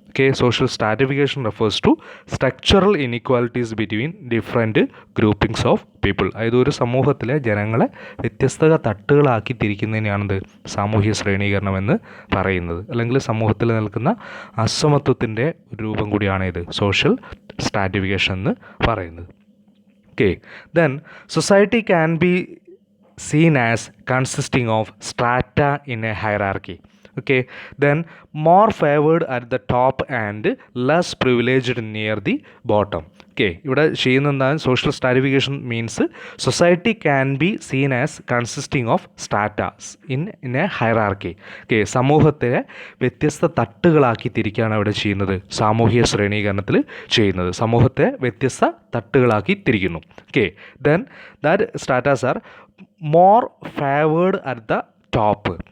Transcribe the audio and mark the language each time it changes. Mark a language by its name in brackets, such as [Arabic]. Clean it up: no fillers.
[English] Okay, social stratification refers to structural inequalities between different groupings of people. [Malayalam] അതായത് ഒരു സമൂഹത്തിലെ ജനങ്ങളെ വ്യത്യസ്ത തട്ടുകളാക്കി തിരിക്കുന്നതിനെയാണിത് സാമൂഹ്യ ശ്രേണീകരണം എന്ന് പറയുന്നത്. അല്ലെങ്കിൽ സമൂഹത്തിൽ നിൽക്കുന്ന അസമത്വത്തിൻ്റെ ഒരു രൂപം കൂടിയാണ് ഇത് സോഷ്യൽ സ്ട്രാറ്റിഫിക്കേഷൻ എന്ന് പറയുന്നത്. [English] Okay, then society can be seen as consisting of strata in a hierarchy. Okay, then more favored at the top and less privileged near the bottom. Okay, [Malayalam] ഇവിടെ ചെയ്യുന്ന [English] Social stratification means society can be seen as consisting of stratas in a hierarchy. [Malayalam] Okay, സമൂഹത്തെ വ്യത്യസ്ത തട്ടുകളാക്കി തിരിക്കുകയാണ് ഇവിടെ ചെയ്യുന്നത് സാമൂഹിക ശ്രേണീകരണത്തിൽ ചെയ്യുന്നത്. സമൂഹത്തെ വ്യത്യസ്ത തട്ടുകളാക്കി തിരിക്കുന്നു. [English] Okay, then that stratas are more favoured at the top.